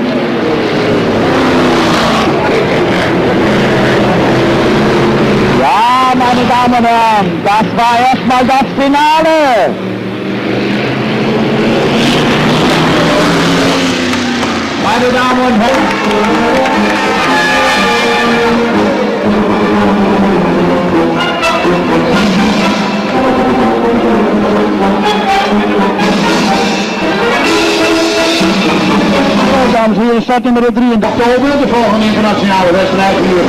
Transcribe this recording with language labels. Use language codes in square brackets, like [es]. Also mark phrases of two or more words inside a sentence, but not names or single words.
[de] Ja, meine Damen und Herren, das war erstmal das Finale. Meine Damen und Herren. [nl] Dames en heren, start nummer 3 in oktober, de volgende internationale wedstrijd hier.